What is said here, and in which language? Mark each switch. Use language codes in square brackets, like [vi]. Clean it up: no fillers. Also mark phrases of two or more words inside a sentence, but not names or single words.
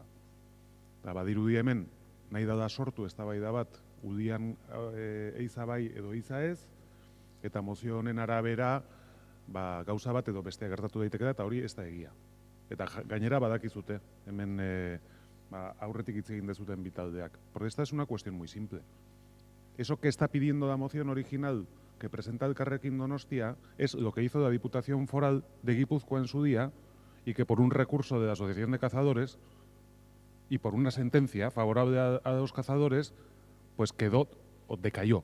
[eu] Badirudi hemen, nahi da sortu eztabaida bat, Ulian eiza bai edo eiza ez, eta mozio honen arabera gauza bat edo bestea gertatu daiteke da, eta hori ez da egia. Eta gainera badakizute, hemen aurretik hitz egin dezuten bitaldeak. [es] Porque esta es una cuestión muy simple. Eso que está pidiendo la moción original que presenta el Elkarrekin Donostia es lo que hizo la Diputación Foral de Guipúzcoa en su día y que por un recurso de la Asociación de Cazadores y por una sentencia favorable a los cazadores, pues quedó o decayó.